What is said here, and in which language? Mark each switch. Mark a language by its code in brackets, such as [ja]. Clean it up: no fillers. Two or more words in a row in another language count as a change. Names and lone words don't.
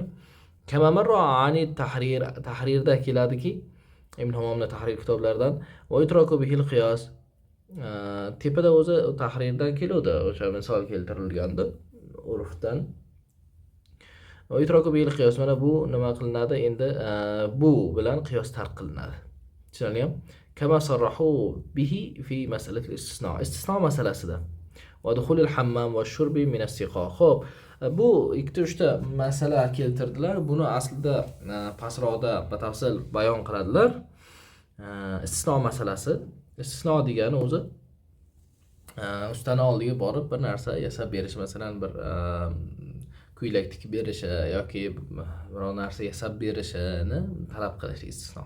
[ar] كما مر آنفا [uz] tahrirda keladiki, Ibn Hammomning tahrir kitoblaridan [ar] ويترك به القياس. [uz] Tepada o'zi tahrirdan keladi, o'sha misol keltirilganda urfdan. [ar] ويترك بالقياس, [uz] mana bu nima qilinadi? Endi bu bilan qiyos tark qilinadi. Tushunarlimi? [ar] كما صرح به في مسألة الاستصناع. [uz] Istisno masalasida. [ar] ودخول الحمام والشرب من السقاء. [uz] Xo'p, bu ikkita uchta masala keltirdilar. Buni aslida pastroqda batafsil bayon qiladilar. Istisno masalasi. Istisno degani o'zi ustani oldiga borib bir narsa yasab berish, masalan bir ko'ylak tikib berishi yoki biror narsa yasab berishini talab qilish istisno.